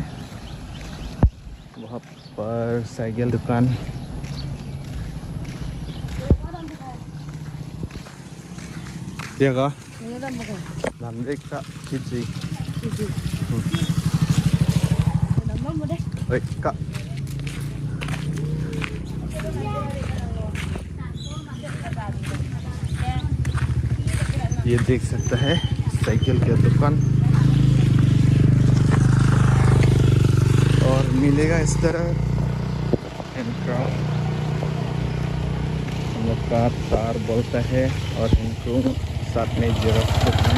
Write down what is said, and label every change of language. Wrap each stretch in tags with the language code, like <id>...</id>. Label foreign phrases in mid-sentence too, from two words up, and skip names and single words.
<hi>वहाँ पर साइकिल दुकान।</hi> <id>Iya kah? Nanti kak cici. Baik kak.</id> <hi>ये देख सकता है साइकिल की दुकान, और मिलेगा इस तरह हैंडक्राफ्ट, हम लोग का तार बोलता है, और इनको साथ में जेरॉक्स दुकान।</hi>